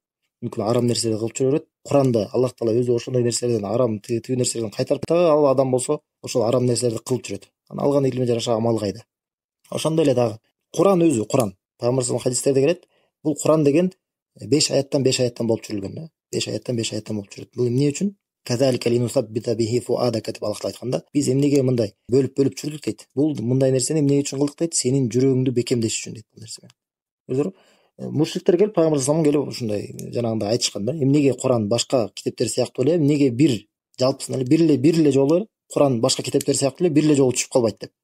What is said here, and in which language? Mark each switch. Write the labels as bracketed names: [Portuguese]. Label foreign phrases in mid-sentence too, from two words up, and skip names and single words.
[Kyrgyz] Мүмкүн арам нерселерди кылып жүрө берет. Куранда Аллах Таала өзү ошондой нерселерден, арам тиги нерселерден кайтарып дагы, ал адам болсо ошол арам нерселерди кылып жүрөт. Анан алган илиме жараша амал кайда. Ошондой эле дагы Куран өзү, Куран пайгамбарыбыздын хадистерде келет. Бул Куран деген 5 аяттан болуп жүрүлгөн да. 5 аяттан болуп жүрөт. Бул эмне үчүн? [Arabic] كذلك لنثبت به فؤادك [Kyrgyz] деп Аллах айтканда, биз эмнеге мындай бөлүп жүрдүк дейт. Бул мындай нерсени эмне үчүн кылдык дейт? Сенин жүрөгүңдү бекемдеш үчүн дейт бул нерсе менен. Көрдүңөрбү? Мушриктер келип пайгамбар салам келип ушундай жанагындай айтышкан да. Эмнеге Куран башка китептер сыяктуу эле, эмнеге бир жалпысын эле бир эле жолу Куран башка китептер сыяктуу эле бир эле жолу түшүп калбайт деп.